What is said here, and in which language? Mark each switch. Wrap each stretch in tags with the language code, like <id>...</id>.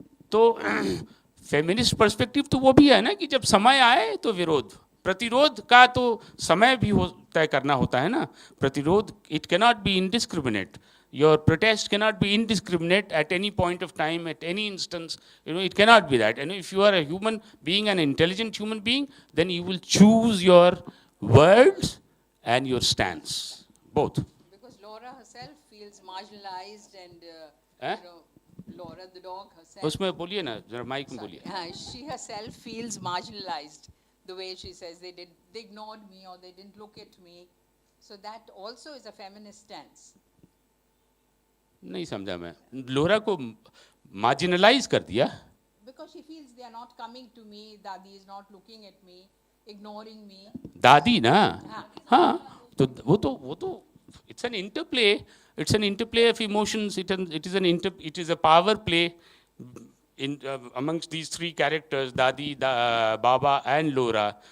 <hi>तो feminist perspective तो वो भी है ना कि जब समय आए तो विरोध, प्रतिरोध का तो समय भी तय करना होता है ना.</hi> <en>प्रतिरोध, it cannot be indiscriminate. Your protest cannot be indiscriminate at any point of time, at any instance. It cannot be that. And if you are a human being, an intelligent human being, then you will choose your words and your stance, both. Because Laura herself feels marginalized and, Eh? Laura the dog herself.</en> <hi>उसमें बोलिए ना, जरा mic में बोलिए.</hi> <en>She herself feels marginalized the way she says they ignored me or they didn't look at me. So that also is a feminist stance.</en> <hi>नहीं समझा मैं. लोरा को मार्जिनलाइज कर दिया.</hi> <en>Because she feels they are not coming to me, Dadi is not looking at me, ignoring me.</en> <hi>दादी ना, हाँ, तो वो तो</hi> <en>it's an interplay. It's an interplay of emotions. It is a power play in amongst these three characters, Dadi, Baba, and Laura.</en>